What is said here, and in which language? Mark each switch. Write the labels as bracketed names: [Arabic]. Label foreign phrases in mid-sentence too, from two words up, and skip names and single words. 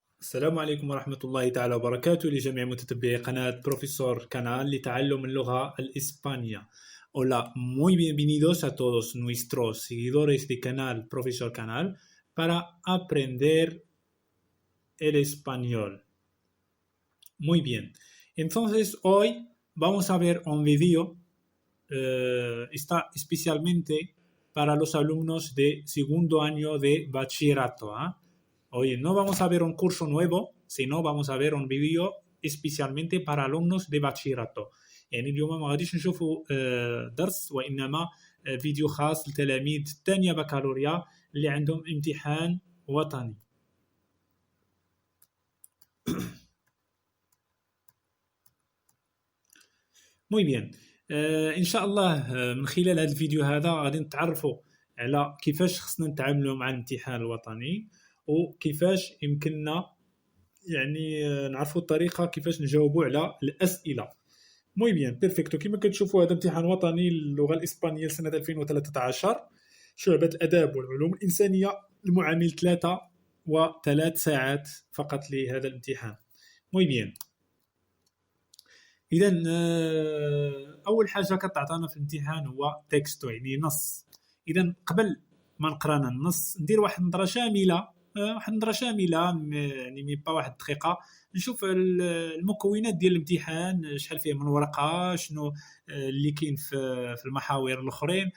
[Arabic] السلام عليكم ورحمة الله تعالى وبركاته لجميع متتبعي قناة بروفيسور Canal لتعلم اللغة الإسبانية. [Spanish] Hola, muy bienvenidos a todos nuestros seguidores de Canal Profesor Canal para aprender el español. Muy bien. Entonces hoy vamos a ver un vídeo, está especialmente para los alumnos de segundo año de bachillerato. Hoy no vamos a ver un curso nuevo, sino vamos a ver un vídeo especialmente para alumnos de bachillerato. [Arabic] يعني اليوم ما غاديش نشوفوا درس وإنما فيديو خاص لتلاميذ تانية بكالوريا اللي عندهم امتحان وطني. [Spanish] muy bien. [Arabic] ان شاء الله من خلال هذا الفيديو هذا غادي نتعرفوا على كيفاش خصنا نتعاملوا مع الامتحان الوطني وكيفاش يمكننا يعني نعرفوا الطريقه كيفاش نجاوبوا على الاسئله. [Spanish] muy bien, perfecto. [Arabic] كما كتشوفوا هذا امتحان وطني للغه الاسبانيه لسنه 2013 شعبة الاداب والعلوم الانسانيه المعامل 3 ساعات فقط لهذا الامتحان. [Spanish] muy bien. [Arabic] اذا اول حاجه كتعطينا في الامتحان هو تكستو يعني نص. اذا قبل ما نقرانا النص ندير واحد النظره شامله يعني ميبا واحد الدقيقه نشوف المكونات ديال الامتحان، شحال فيه من ورقه، شنو اللي كاين في المحاور الاخرين.